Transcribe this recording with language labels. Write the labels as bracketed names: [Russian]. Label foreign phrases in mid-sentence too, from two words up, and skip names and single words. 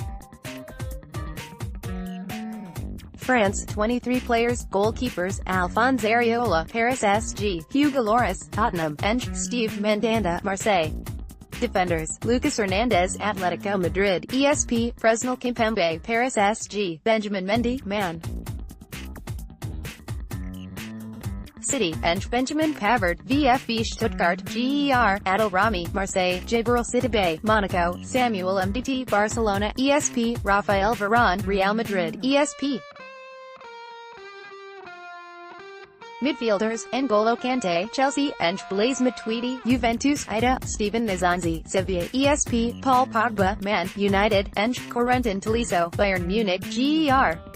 [English] France, 23 players, goalkeepers, Alphonse Areola, Paris SG, Hugo Lloris, Tottenham, Eng, Steve Mandanda, Marseille. Defenders, Lucas Hernandez, Atletico Madrid, ESP, Presnel Kimpembe, Paris SG, Benjamin Mendy, Man City, Eng, Benjamin Pavard, VfB Stuttgart, GER, Adel Rami, Marseille, Djibril Sidibe, Monaco, Samuel Mdt, Barcelona, ESP, Rafael Varane, Real Madrid, ESP. Midfielders, N'Golo Kante, Chelsea, Eng, Blaise Matuidi, Juventus, Ida, Steven Nzonzi, Sevilla, ESP, Paul Pogba, Man United, Eng, Corentin Tolisso, Bayern Munich, GER.